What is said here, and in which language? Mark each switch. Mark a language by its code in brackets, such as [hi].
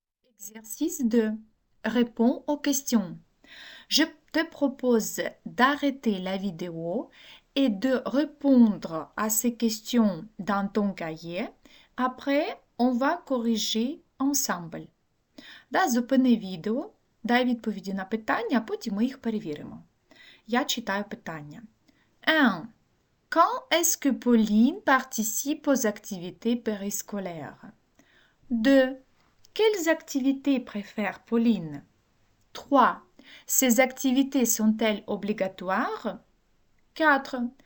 [fr] Exercice 2. Réponds aux questions. Je te propose d'arrêter la vidéo et de répondre à ces questions dans ton cahier. Après, on va corriger ensemble. [uk] Да, зупини відео, дай відповіді на питання, а потім ми їх перевіримо. Я читаю питання. 1. [fr] Quand est-ce que Pauline participe aux activités périscolaires? 2. Quelles activités préfère Pauline? 3. Ces activités sont-elles obligatoires? 4.